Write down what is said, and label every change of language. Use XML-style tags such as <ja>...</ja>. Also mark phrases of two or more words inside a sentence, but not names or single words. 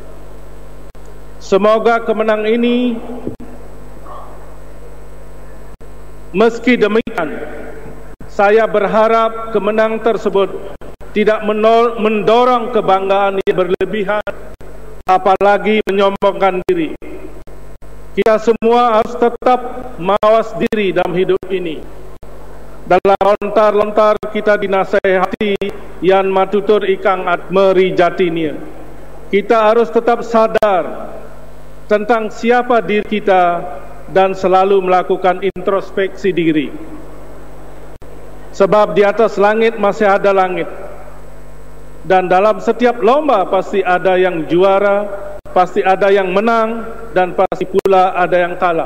<id>Semoga kemenangan ini, meski demikian, saya berharap kemenangan tersebut tidak mendorong kebanggaan yang berlebihan, apalagi menyombongkan diri. Kita semua harus tetap mawas diri dalam hidup ini. Dalam lontar-lontar kita dinasehati</id> <kaw>yan matutur ikang atmeri jatinya.</kaw> <id>Kita harus tetap sadar tentang siapa diri kita dan selalu melakukan introspeksi diri. Sebab di atas langit masih ada langit. Dan dalam setiap lomba pasti ada yang juara, pasti ada yang menang, dan pasti pula ada yang kalah.</id>